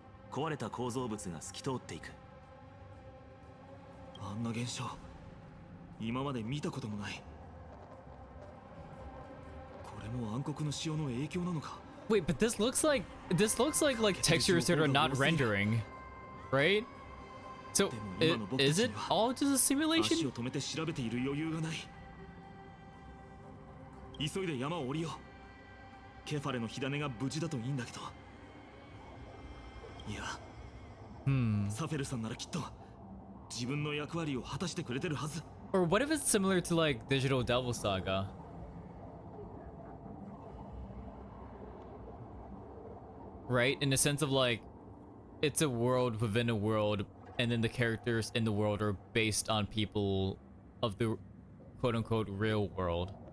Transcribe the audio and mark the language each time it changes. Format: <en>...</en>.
<ja>壊れた構造物が透き通っていく。あんな現象今まで見たこともない。これも暗黒の潮の影響なのか？</ja> <en>Wait, but this looks like textures that are not rendering, right? So is it all just a</en> <ja>足</ja> <en>simulation?</en> <ja>を止めて調べている余裕がない。急いで山を降りよう。ケファレの火種が無事だといいんだけど。いや、サフェルさんならきっと自分の役割を果たしてくれてるはず。</ja> <en>Or what if it's similar to like Digital Devil Saga? Right? In the sense of like, it's a world within a world, and then the characters in the world are based on people of the quote-unquote real world.</en>